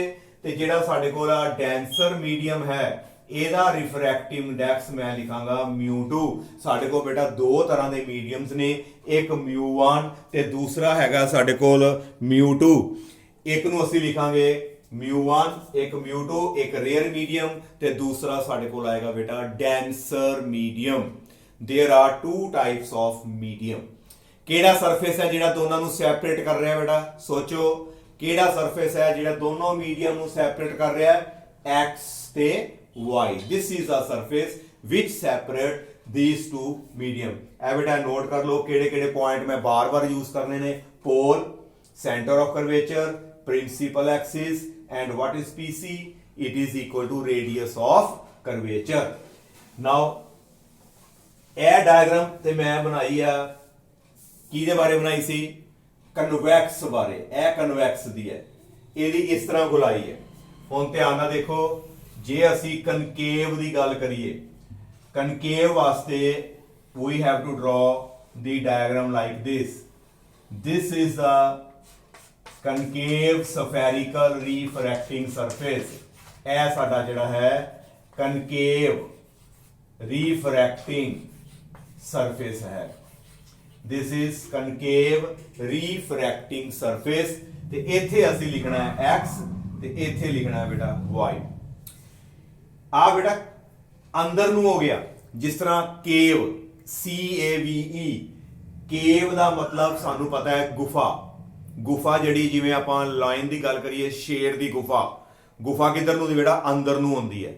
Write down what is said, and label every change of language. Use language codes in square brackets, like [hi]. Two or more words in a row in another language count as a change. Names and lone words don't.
[pa] ਤੇ ਜਿਹੜਾ ਸਾਡੇ ਕੋਲ ਆ [en] denser medium [pa] ਹੈ ਇਹਦਾ [en] refractive index [pa] ਮੈਂ ਲਿਖਾਂਗਾ μ2। ਸਾਡੇ ਕੋਲ ਬੇਟਾ ਦੋ ਤਰ੍ਹਾਂ ਦੇ ਮੀਡੀਅਮਸ ਨੇ, ਇੱਕ μ1 ਤੇ ਦੂਸਰਾ ਹੈਗਾ ਸਾਡੇ ਕੋਲ μ2। ਇੱਕ ਨੂੰ ਅਸੀਂ ਲਿਖਾਂਗੇ μ1, ਇੱਕ μ2, ਇੱਕ [en] rare medium [pa] ਤੇ ਦੂਸਰਾ ਸਾਡੇ ਕੋਲ ਆਏਗਾ ਬੇਟਾ [en] denser medium. there are two types of medium. [pa] ਕਿਹੜਾ ਸਰਫੇਸ ਹੈ ਜਿਹੜਾ ਦੋਨਾਂ ਨੂੰ ਸੈਪਰੇਟ ਕਰ ਰਿਹਾ ਬੇਟਾ, ਸੋਚੋ ਕਿਹੜਾ ਸਰਫੇਸ ਹੈ ਜਿਹੜਾ ਦੋਨੋਂ ਮੀਡੀਅਮ ਨੂੰ ਸੈਪਰੇਟ ਕਰ ਰਿਹਾ ਹੈ, x ਤੇ y। [en] this is a surface which separate these two medium। [pa] ਇਹ ਬੇਟਾ ਨੋਟ ਕਰ ਲਓ ਕਿਹੜੇ ਕਿਹੜੇ ਪੁਆਇੰਟ ਮੈਂ ਬਾਰ-ਬਾਰ ਯੂਜ਼ ਕਰਨੇ ਨੇ, [en] pole, center of curvature, principal axis and what is PC, it is equal to radius of curvature। [pa] now ਇਹ ਡਾਇਗਰਾਮ ਤੇ ਮੈਂ ਬਣਾਈ ਆ ਕਿਹਦੇ ਬਾਰੇ ਬਣਾਈ ਸੀ, ਕਨਵੈਕਸ ਬਾਰੇ। ਇਹ ਕਨਵੈਕਸ ਦੀ ਹੈ, ਇਹਦੀ ਇਸ ਤਰ੍ਹਾਂ ਗੁਲਾਈ ਹੈ। ਹੁਣ ਧਿਆਨ ਨਾਲ ਦੇਖੋ, ਜੇ ਅਸੀਂ ਕਨਕੇਵ ਦੀ ਗੱਲ ਕਰੀਏ, ਕਨਕੇਵ ਵਾਸਤੇ [en] we have to draw the diagram like this। this is a concave spherical refracting surface। [pa] ਇਹ ਸਾਡਾ ਜਿਹੜਾ ਹੈ [en] concave refracting surface [pa] है। [en] this is concave refracting surface। [pa] ਤੇ ਇੱਥੇ ਅਸੀਂ ਲਿਖਣਾ ਹੈ x ਤੇ ਇੱਥੇ ਲਿਖਣਾ ਹੈ ਬੇਟਾ y। ਆ ਬੇਟਾ ਅੰਦਰ ਨੂੰ ਹੋ ਗਿਆ, ਜਿਸ ਤਰ੍ਹਾਂ ਕੇਵ CAVE, ਕੇਵ ਦਾ ਮਤਲਬ ਸਾਨੂੰ ਪਤਾ ਹੈ ਗੁਫਾ। ਗੁਫਾ ਜਿਹੜੀ ਜਿਵੇਂ ਆਪਾਂ ਲਾਈਨ ਦੀ ਗੱਲ ਕਰੀਏ, ਸ਼ੇਰ ਦੀ ਗੁਫਾ, ਗੁਫਾ ਕਿੱਧਰ ਨੂੰ ਦੀ ਬੇਟਾ, ਅੰਦਰ ਨੂੰ ਹੁੰਦੀ ਹੈ।